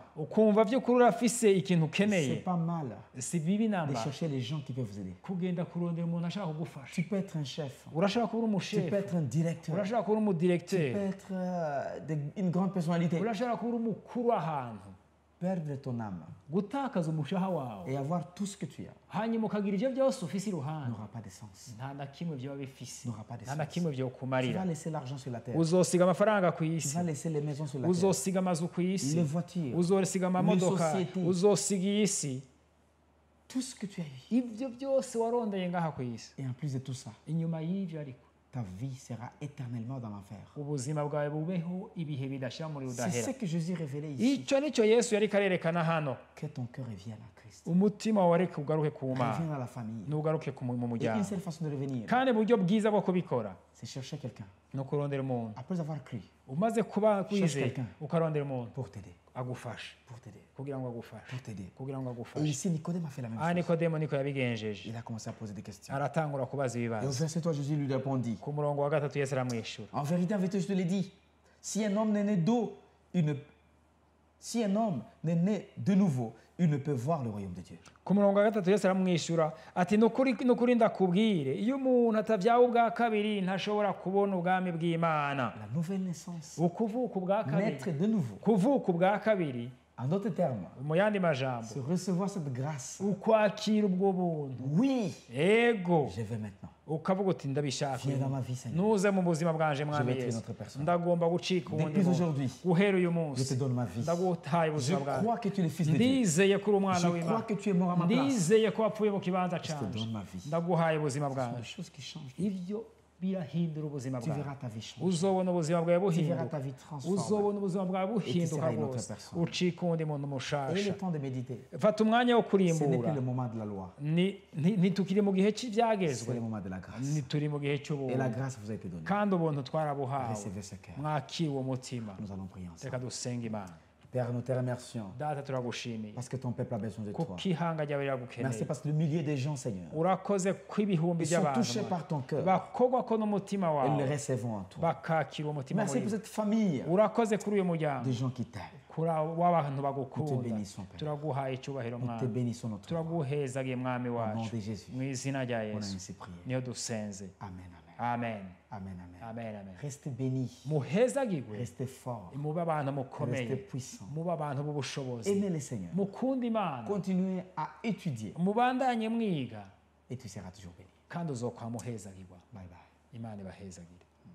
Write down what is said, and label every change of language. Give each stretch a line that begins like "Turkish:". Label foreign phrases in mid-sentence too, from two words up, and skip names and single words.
Rundi: ukumva by'ukuri urafise ikintu
French: c'est
Rundi: ukeneye
French: pas mal
Rundi: si bibi
French: de
Rundi: namba
French: chercher les gens qui peuvent vous aider.
Rundi: kugenda kurondera umuntu ashaka kugufasha
French: Tu peux être un chef,
Rundi: urashaka kuba uri
French: tu peux
Rundi: umushefu
French: être un directeur,
Rundi: urashaka kuba uri
French: tu peux
Rundi: umudiregiteri
French: être une grande personnalité.
Rundi: urashaka kuba uri umukuru w'ahantu
French: Perdre ton âme
Rundi: gutakaza umushaha wawe
French: et avoir tout ce que tu as
Rundi: hanyuma ukagira ibyo byose ufise iruhande
French: n'aura pas de sens.
Rundi: nta na kimwe byaba bifise
French: N'aura pas de
Rundi: nta na
French: sens.
Rundi: kimwe
French: Tu
Rundi: byokumarira
French: vas laisser l'argent sur la terre.
Rundi: uzosiga amafaranga ku
French: Tu
Rundi: isi
French: vas laisser les maisons sur la terre.
Rundi: uzosiga amazu ku isi
French: Les voitures.
Rundi: uzosiga amamodoka
French: société.
Rundi: uzosiga iyi si
French: Tout ce que tu as eu.
Rundi: ibyo byose warondeye ngaha ku isi
French: Et en plus de tout ça,
Rundi: inyuma y'ibyo ariko
French: ta vie sera éternellement dans l'enfer.
Rundi: ubuzima bwawe bubeho ibihe bidashira muri
French: C'est
Rundi: udahera
French: ce que Jésus révélait ici.
Rundi: icyo nicyo yesu yari karerekana hano
French: Que ton cœur revienne à Christ.
Rundi: umutima wawe reka ugaruke ku mana
French: Reviens à la famille.
Rundi: n'ugaruke mu
French: Et une
Rundi: muryango
French: seule façon de revenir,
Rundi: kandi uburyo bwiza bwo kubikora
French: c'est chercher quelqu'un.
Rundi: ni ukurondera umuntu
French: Après avoir cru,
Rundi: umaze kuba kwizeye
French: quelqu'un.
Rundi: ukarondera umuntu
French: pour t'aider.
Rundi: agufasha
French: Pour t'aider.
Rundi: kugira ngo agufashe
French: Pour t'aider.
Rundi: kugira ngo
French: Et
Rundi: agufashe
French: ici, Nicodème a fait la même
Rundi: aha
French: chose.
Rundi: nikodemo niko yabigenjeje
French: Il a commencé à poser des questions.
Rundi: aratangura kubaza
French: Et au
Rundi: ibibazo
French: verset 3, Jésus lui répondit,
Rundi: ku murongo wa gatatu yesu aramwishyura
French: en vérité, je te l'ai dit, Si un homme n'est né d'eau, si un homme n'est né de nouveau, il ne peut voir le royaume de Dieu.
Rundi: ku murongo wa gatatu Yesu aramwishyura ati nukuri ndakubwire iyo umuntu atavyawe ubwa kabiri ntashobora kubona ubwami bw'Imana.
French: La nouvelle naissance,
Rundi: Ukuvuka ubwa kabiri,
French: naître de nouveau.
Rundi: kuvuka ubwa kabiri,
French: En d'autres termes,
Rundi: mu yandi majambo,
French: c'est recevoir cette grâce.
Rundi: ukwakira ubwo buntu.
French: Oui,
Rundi: Ego
French: je vais maintenant.
Rundi: ukavuga uti ndabishaka
French: Viens dans ma vie, Seigneur.
Rundi: nuze mu buzima bwanje
French: Je
Rundi: mwami
French: vais être
Rundi: Yesu,
French: une autre personne.
Rundi: ndagomba gucika ubundi
French: Depuis
Rundi: muntu.
French: aujourd'hui,
Rundi: guhera uyu
French: je
Rundi: munsi
French: te donne ma vie.
Rundi: ndagutaye
French: Je
Rundi: ubuzima
French: crois
Rundi: bwawe.
French: que tu es le Fils de Dieu.
Rundi: ndizeye ko uri umwana
French: Je crois
Rundi: w'Imana,
French: que tu es mort à ma place.
Rundi: ndizeye ko wapfuye mu kibanza
French: Je te
Rundi: canje,
French: donne ma vie.
Rundi: ndaguhaye ubuzima
French: Ce sont des
Rundi: bwawe.
French: choses qui changent.
Rundi: Ibyo birahindura ubuzima
French: Tu
Rundi: bwawe.
French: verras ta vie changer.
Rundi: uzobona ubuzima bwawe
French: Tu verras
Rundi: buhinduka,
French: ta vie transformer.
Rundi: uzobona ubuzima bwawe buhinduka
French: seras une autre
Rundi: rwose,
French: personne.
Rundi: ucika uwundi muntu
French: Et le
Rundi: mushasha.
French: temps de méditer,
Rundi: fata umwanya wo
French: ce n'est plus
Rundi: kurimbura.
French: le moment de la loi,
Rundi: Ntitukiri mu gihe
French: c'est
Rundi: cy'ibyagezwe,
French: le moment de la grâce.
Rundi: ntituri mu gihe
French: Et la
Rundi: cy'ubuntu,
French: grâce vous a été donnée.
Rundi: kandi ubuntu twarabuhawe.
French: Recevez ce cœur.
Rundi: mwakire uwo mutima.
French: Nous allons prier ensemble.
Rundi: reka dusenge Imana.
French: Père, nous te remercions
Rundi: Data turagushimiye
French: parce que ton peuple a besoin de toi.
Rundi: kuko ihanga ryawe
French: Merci
Rundi: riragukeneye.
French: parce que le millier des gens, Seigneur,
Rundi: urakoze ko ibihumbi
French: ils sont
Rundi: by'abantu
French: touchés par ton cœur
Rundi: bakogwa ko n'umutima
French: et nous les
Rundi: wawe
French: recevons en toi.
Rundi: bakakira uwo mutima
French: Merci
Rundi: muri
French: pour
Rundi: bo.
French: cette famille
Rundi: urakoze kuri uyu muryango
French: de gens qui t'aiment.
Rundi: w'abantu bagukunda.
French: Nous te bénissons, Père.
Rundi: turaguhaye icyubahiro
French: Nous te
Rundi: mwami,
French: bénissons notre roi.
Rundi: turaguhezagiye mwami
French: Au nom
Rundi: wacu
French: de Jésus,
Rundi: mu izina rya
French: on a
Rundi: Yesu
French: ainsi prié.
Rundi: niyo dusenze.
French: Amen, amen.
Rundi: Amen,
French: Amen, amen.
Rundi: amen, amen.
French: Restez bénis,
Rundi: muhezagirwe,
French: restez forts,
Rundi: mube abantu mukomeye,
French: restez puissants.
Rundi: mube abantu b'ubushobozi,
French: Aimez le Seigneur.
Rundi: mukunda Imana,
French: Continuez à étudier
Rundi: mubandanye mwiga,
French: et tu seras toujours béni.
Rundi: kandi uzokwa muhezagirwa.
English: Bye bye.
Rundi: Imana ibahezagire.